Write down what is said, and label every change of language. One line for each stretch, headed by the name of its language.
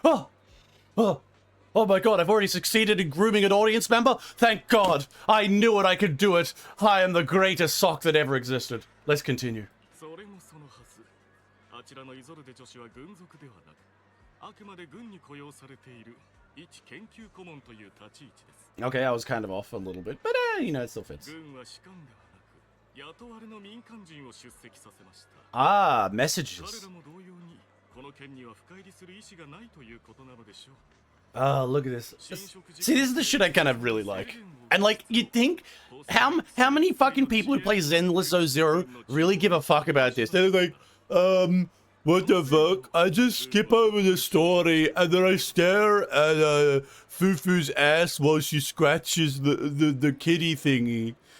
English: Oh, oh, oh my god! I've already succeeded in grooming an audience member. Thank God! I knew it. I could do it. I am the greatest sock that ever existed. Let's continue.
Japanese: それもそのはず。あちらのイゾルデ女子は軍属ではなく、あくまで軍に雇用されている一研究顧問という立ち位置です。
English: Okay, I was kind of off a little bit, but you know, it still fits.
Japanese: 軍は士官ではなく、雇われの民間人を出席させました。 Ah, 彼
English: messages.
Japanese: らも同様に、この件には深入りする意思がないということなのでしょう。
English: Oh, look at this. See, this is the shit I kind of really like. And like, you'd think, how many fucking people who play Zenless 00 really give a fuck about this? They're like, what the fuck? I just skip over the story and then I stare at Fufu's ass while she scratches the kitty thingy.